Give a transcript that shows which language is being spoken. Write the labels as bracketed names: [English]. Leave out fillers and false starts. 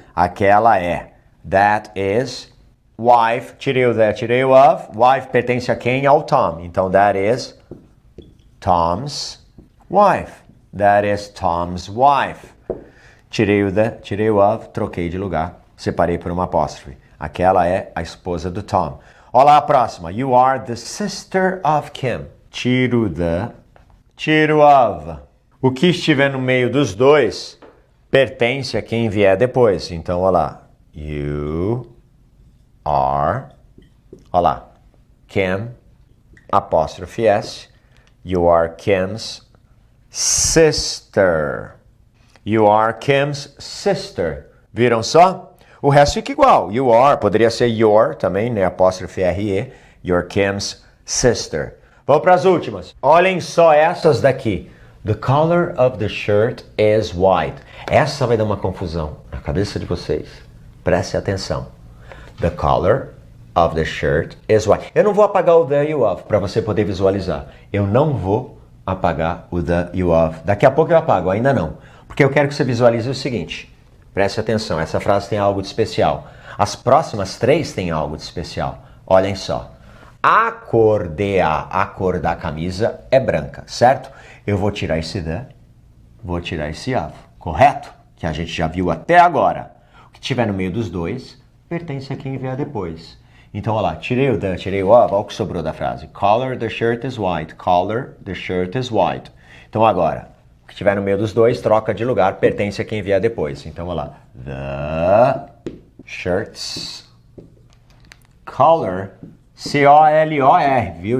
[Portuguese] Aquela é [English] that is wife, [Portuguese] tirei o that, tirei o of. Wife pertence a quem? Ao Tom. Então [English] that is Tom's wife. That is Tom's wife. [Portuguese] Tirei o the, tirei o of, troquei de lugar, separei por uma apóstrofe. Aquela é a esposa do Tom. Olha lá a próxima. [English] You are the sister of Kim. [Portuguese] Tiro the, tiro of. O que estiver no meio dos dois pertence a quem vier depois. Então, olha lá. [English] You are, [Portuguese] olha lá, Kim, apóstrofe S. [English] You are Kim's sister. You are Kim's sister. [Portuguese] Viram só? O resto fica igual. [English] You are, [Portuguese] poderia ser your também, né? Apóstrofe R-E. [English] You're Kim's sister. [Portuguese] Vamos para as últimas. Olhem só essas daqui. [English] The color of the shirt is white. [Portuguese] Essa vai dar uma confusão na cabeça de vocês. Preste atenção. [English] The color of the shirt is white. [Portuguese] Eu não vou apagar o the e o of para você poder visualizar. Eu não vou apagar o the e o of. Daqui a pouco eu apago, ainda não. Porque eu quero que você visualize o seguinte. Preste atenção, essa frase tem algo de especial. As próximas três têm algo de especial. Olhem só. A cor da camisa é branca, certo? Eu vou tirar esse the, vou tirar esse of, correto? Que a gente já viu até agora. O que tiver no meio dos dois pertence a quem vier depois. Então, olha lá, tirei o the, tirei o of, olha o que sobrou da frase. [English] Color the shirt is white. Color the shirt is white. [Portuguese] Então, agora, o que tiver no meio dos dois, troca de lugar, pertence a quem vier depois. Então, olha lá. [English] The shirts color, C-O-L-O-R, [Portuguese] viu?